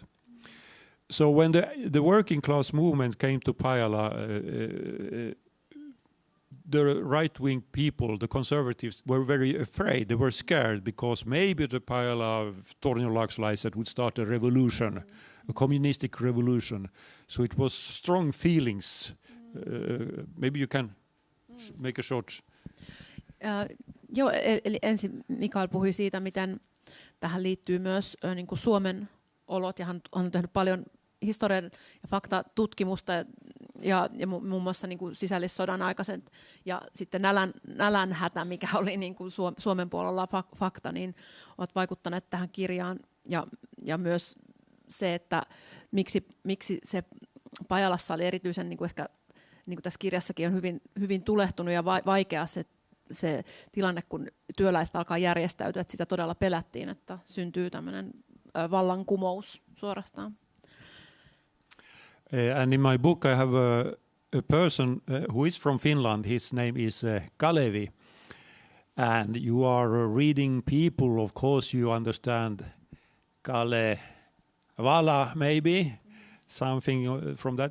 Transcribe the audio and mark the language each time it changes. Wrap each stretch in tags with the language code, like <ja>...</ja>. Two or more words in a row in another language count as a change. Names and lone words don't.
<en>So when the working class movement came to Pajala, the right-wing people, the conservatives, were very afraid. They were scared because maybe the Pajala Torniolaksolaiset would start a revolution, a communistic revolution. So it was strong feelings. Maybe you can make a short...</en> <fi>Joo, eli ensin Mikael puhui siitä, miten tähän liittyy myös niin kuin Suomen olot, ja hän on tehnyt paljon historian ja faktatutkimusta ja muun muassa niin kuin sisällissodan aikaiset ja sitten nälänhätä, mikä oli niin kuin Suomen puolella fakta, niin ovat vaikuttaneet tähän kirjaan. Ja myös se, että miksi se Pajalassa oli erityisen niin kuin ehkä niin kuin tässä kirjassakin on hyvin tulehtunut ja vaikea se se tilanne, kun työläiset alkaa järjestäytyä, että sitä todella pelättiin, että syntyy tämmöinen vallankumous suorastaan.</fi> <en>And in my book I have a person who is from Finland. His name is Kalevi. And you are reading people, of course you understand Kalevala maybe, something from that.</en>